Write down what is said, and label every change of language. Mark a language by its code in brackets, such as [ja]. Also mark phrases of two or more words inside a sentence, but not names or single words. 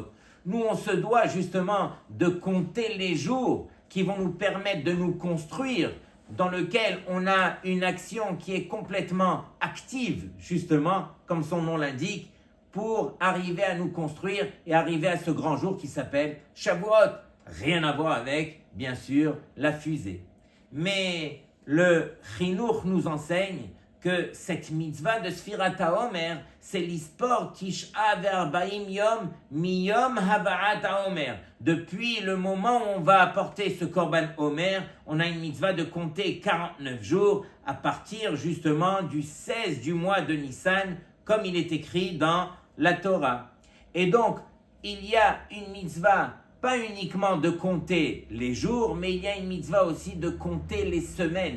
[fr] Nous, on se doit justement de compter les jours qui vont nous permettre de nous construire, dans lequel on a une action qui est complètement active, justement, comme son nom l'indique, pour arriver à nous construire et arriver à ce grand jour qui s'appelle Shavuot. Rien à voir avec, bien sûr, la fusée. Mais le Chinuch nous enseigne que cette mitzvah de [he] ספירת העומר, [fr] c'est [he] לספור תשעה וארבעים יום מיום הבאת העומר. [fr] Depuis le moment où on va apporter ce [he] קרבן עומר, [fr] on a une mitzvah de compter 49 jours à partir justement du 16 du mois de Nissan, comme il est écrit dans la Torah. Et donc, il y a une mitzvah pas uniquement de compter les jours, mais il y a une mitzvah aussi de compter les semaines.